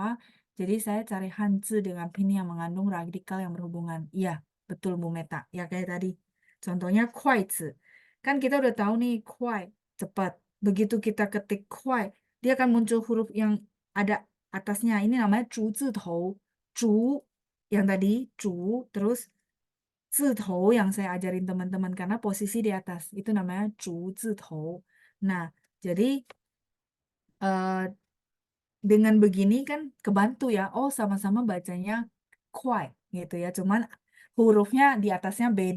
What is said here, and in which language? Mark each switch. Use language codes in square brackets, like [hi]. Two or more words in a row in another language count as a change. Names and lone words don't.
[id] Jadi saya cari Hanzi dengan pinyin yang mengandung radikal yang berhubungan. Iya, betul Bu Meta. Ya kayak tadi. Contohnya kuaizi. Kan kita udah tahu nih, kuai, cepat. Begitu kita ketik kuai, dia akan muncul huruf yang ada atasnya. Ini namanya 竹字头. 竹 yang tadi, 竹, terus 字头 yang saya ajarin teman-teman karena posisi di atas. Itu namanya 竹字头. Nah, jadi eh, dengan begini kan kebantu ya. Oh, sama-sama bacanya kuai gitu ya. Cuman hurufnya di atasnya beda.